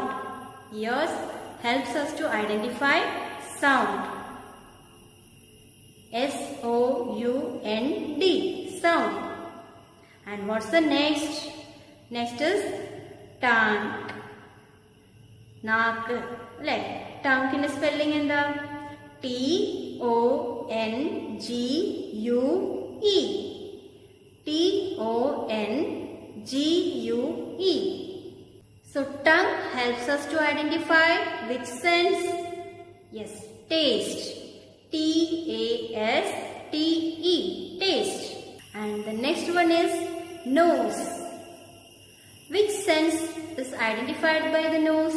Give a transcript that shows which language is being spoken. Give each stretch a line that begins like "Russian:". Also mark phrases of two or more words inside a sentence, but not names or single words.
English: Ears helps us to identify sound. S-O-U-N-D. Sound. And what's the next? Next is tongue. Naak. Like tongue in spelling in the T-O-N-G-U-E. T-O-N-G-U-E. So tongue helps us to identify which sense? Yes, taste. T-A-S-T-E. Taste. And the next one is nose. Which sense is identified by the nose?